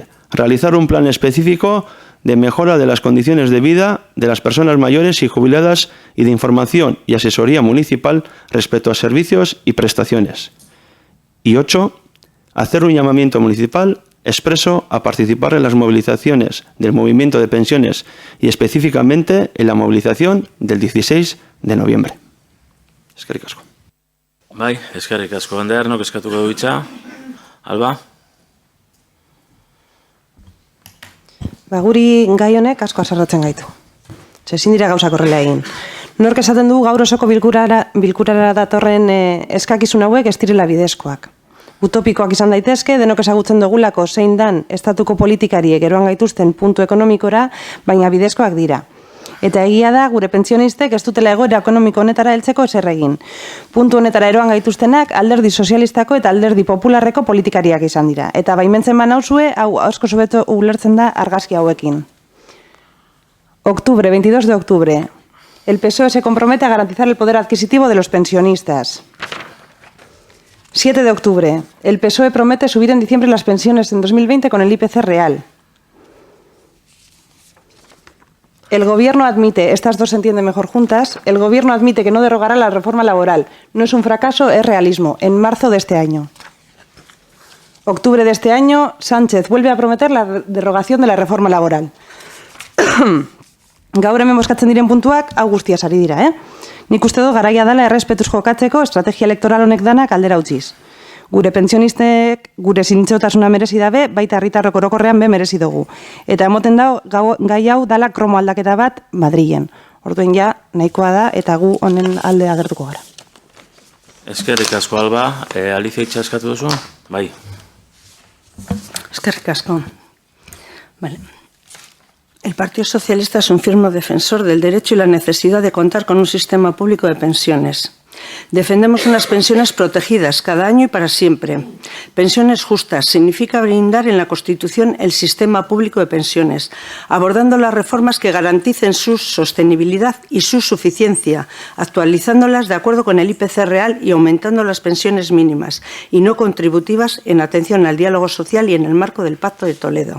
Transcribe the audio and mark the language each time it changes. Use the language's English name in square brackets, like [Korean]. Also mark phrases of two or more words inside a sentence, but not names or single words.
[Spanish] Realizar un plan específico de mejora de las condiciones de vida de las personas mayores y jubiladas y de información y asesoría municipal respecto a servicios y prestaciones. Y 8. Hacer un llamamiento municipal expreso a participar en las movilizaciones del movimiento de pensiones y específicamente en la movilización del 16 de noviembre. [Basque] Eskerrik asko. Bai, eskerrik asko. Anderno, eskatuko du hitza. Alba? Guri gai honek asko haserretzen gaitu. Ezin dira gauzak horrela egin. Nork esaten du gaur osoko bilkurara datorren eskakizun hauek ez direla bidezkoak. Utopikoak izan daitezke, denok ezagutzen dugulako zein dan estatuko politikariek eroan gaituzten puntu ekonomikora, baina bidezkoak dira. Eta egia da, gure pentsionistek ez dutela egoera ekonomiko honetara heltzeko ezer egin. Puntu honetara eroan gaituztenak alderdi sozialistako eta alderdi popularreko politikariak izan dira. Eta baimentzen banauzue, hau asko sobeto ulertzen da argazki hauekin. [Spanish] Octubre, 22 de octubre. El PSOE se compromete a garantizar el poder adquisitivo de los pensionistas. 7 de octubre. El PSOE promete subir en diciembre las pensiones en 2020 con el IPC real. El Gobierno admite, estas dos se entienden mejor juntas, el Gobierno admite que no derogará la reforma laboral. No es un fracaso, es realismo. En marzo de este año. Octubre de este año, Sánchez vuelve a prometer la derogación de la reforma laboral. [Basque] Gaur hemen bozkatzen diren puntuak, hau guztiaz ari dira, Nik uste dut garaia dela errespetuz jokatzeko estrategia elektoral honek danak aldera utziz. Gure pentsionistek gure zintzotasuna merezi dabe, baita herritarrok orokorrean be merezi dugu. Eta emoten da gai hau dala kromo aldaketa bat Madrilen. Orduen ja nahikoa da eta gu honen alde agertuko gara. Eskerrik asko, Alba. Alicia itxaskatu duzu? Bai. Eskerrik asko. Vale. [Spanish] El Partido Socialista es un firme defensor del derecho y la necesidad de contar con un sistema público de pensiones. Defendemos unas pensiones protegidas cada año y para siempre. Pensiones justas significa brindar en la Constitución el sistema público de pensiones, abordando las reformas que garanticen su sostenibilidad y su suficiencia, actualizándolas de acuerdo con el IPC real y aumentando las pensiones mínimas y no contributivas en atención al diálogo social y en el marco del Pacto de Toledo.